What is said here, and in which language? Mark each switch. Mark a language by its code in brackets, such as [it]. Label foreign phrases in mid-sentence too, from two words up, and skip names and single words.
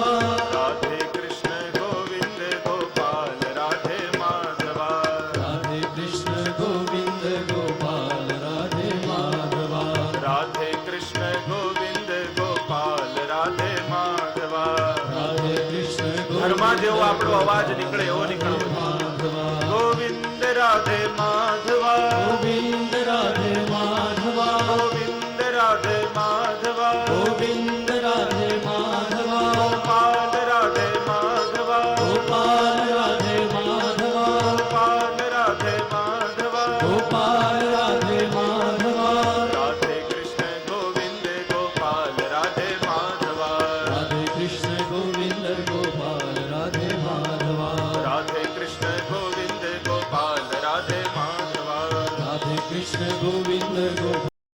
[sa] राधे कृष्ण गोविंद गोपाल राधे माधवा। राधे कृष्ण गोविंद गोपाल राधे माधवा। राधे कृष्ण गोविंद गोपाल राधे माधवा। राधे कृष्ण [gu] ઘરમાં જેવો આપણો અવાજ નીકળે એવો નીકળવો। [sa] माधवा। ગોવિંદ રાધે માધવા। गोविंद राधे माधवा। ગોવિંદ રાધે માધવા। गोविंद राधे माधवा। ગોપાલ રાધે માધવા। गोपाल राधे माधवा। ગોપાલ રાધે માધવા। गोपाल राधे माधवा। રાધે કૃષ્ણ ગોવિંદ ગોપાલ રાધે માધવા। राधे कृष्ण गोविंद गोपाल राधे माधवा। રાધે કૃષ્ણ ગોવિંદ ગોપાલ રાધે માધવા। राधे कृष्ण गोविंद गोपाल